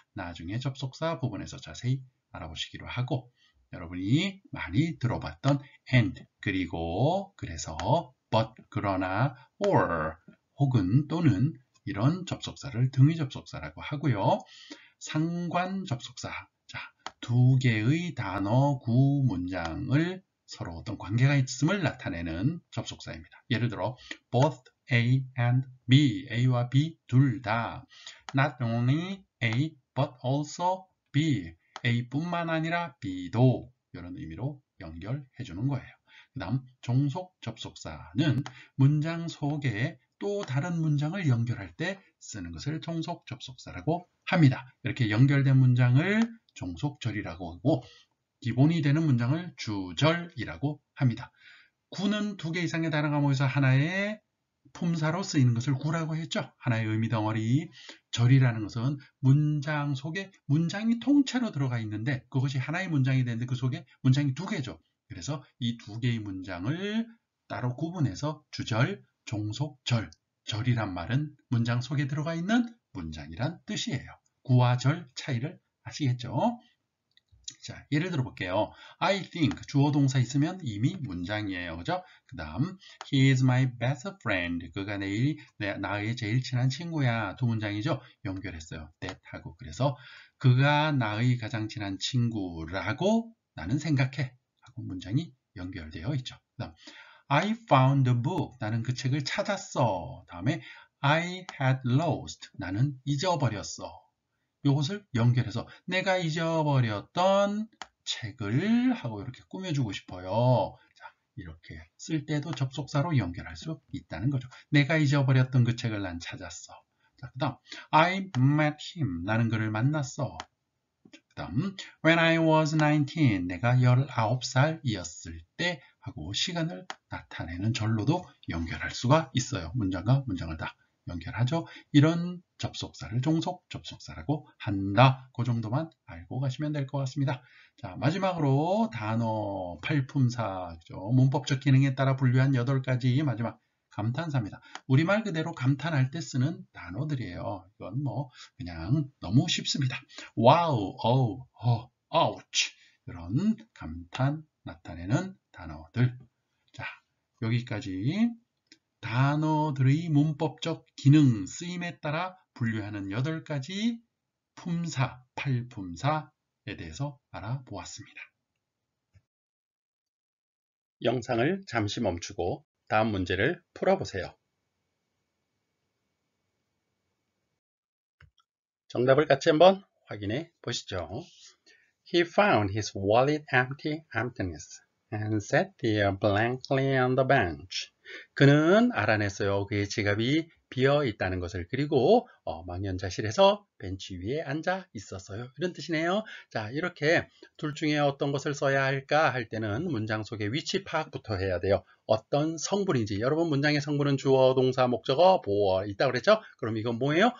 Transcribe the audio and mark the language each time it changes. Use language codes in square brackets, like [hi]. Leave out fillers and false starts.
[ko] 나중에 접속사 부분에서 자세히 알아보시기로 하고 여러분이 많이 들어봤던 and, 그리고, 그래서, but, 그러나, or, 혹은, 또는 이런 접속사를 등위 접속사라고 하고요. 상관 접속사, 자, 두 개의 단어, 구, 문장을 서로 어떤 관계가 있음을 나타내는 접속사입니다. 예를 들어 [en] both A and B, [ko] A와 B 둘 다, [en] not only A but also B, [ko] A뿐만 아니라 B도 이런 의미로 연결해 주는 거예요. 그 다음 종속 접속사는 문장 속에 또 다른 문장을 연결할 때 쓰는 것을 종속 접속사라고 합니다. 이렇게 연결된 문장을 종속절이라고 하고 기본이 되는 문장을 주절이라고 합니다. 구는 두 개 이상의 단어가 모여서 하나의 품사로 쓰이는 것을 구라고 했죠. 하나의 의미 덩어리. 절이라는 것은 문장 속에 문장이 통째로 들어가 있는데 그것이 하나의 문장이 되는데 그 속에 문장이 두 개죠. 그래서 이 두 개의 문장을 따로 구분해서 주절, 종속절. 절이란 말은 문장 속에 들어가 있는 문장이란 뜻이에요. 구와 절 차이를 아시겠죠? 자, 예를 들어 볼게요. [en] I think [ko] 주어 동사 있으면 이미 문장이에요. 그죠? 그 다음 [en] He is my best friend. [ko] 그가 나의 제일 친한 친구야. 두 문장이죠? 연결했어요. that 하고. 그래서 그가 나의 가장 친한 친구라고 나는 생각해. 하고 문장이 연결되어 있죠. 그 다음 [en] I found the book. [ko] 나는 그 책을 찾았어. 다음에 [en] I had lost. [ko] 나는 잊어버렸어. 이것을 연결해서 내가 잊어버렸던 책을 하고 이렇게 꾸며주고 싶어요. 자, 이렇게 쓸 때도 접속사로 연결할 수 있다는 거죠. 내가 잊어버렸던 그 책을 난 찾았어. 자, 그 다음 [en] I met him. [ko] 나는 그를 만났어. 그 다음 [en] When I was 19. [ko] 내가 19살이었을 때 하고 시간을 나타내는 절로도 연결할 수가 있어요. 문장과 문장을 다 연결하죠. 이런 접속사를 종속 접속사라고 한다. 그 정도만 알고 가시면 될 것 같습니다. 자, 마지막으로 단어 팔품사죠. 문법적 기능에 따라 분류한 8가지 마지막 감탄사입니다. 우리말 그대로 감탄할 때 쓰는 단어들이에요. 이건 뭐 그냥 너무 쉽습니다. 와우, 어우, 아우치 이런 감탄 나타내는 단어들. 자, 여기까지 단어들의 문법적 기능, 쓰임에 따라 분류하는 8가지 품사, 팔품사에 대해서 알아보았습니다. 영상을 잠시 멈추고 다음 문제를 풀어보세요. 정답을 같이 한번 확인해 보시죠. [en] He found his wallet emptiness and sat there blankly on the bench. [ko] 그는 알아냈어요. 그의 지갑이 비어 있다는 것을. 그리고 망연자실해서 벤치 위에 앉아 있었어요. 이런 뜻이네요. 자, 이렇게 둘 중에 어떤 것을 써야 할까 할 때는 문장 속의 위치 파악부터 해야 돼요. 어떤 성분인지. 여러분 문장의 성분은 주어, 동사, 목적어, 보어 있다고 그랬죠? 그럼 이건 뭐예요?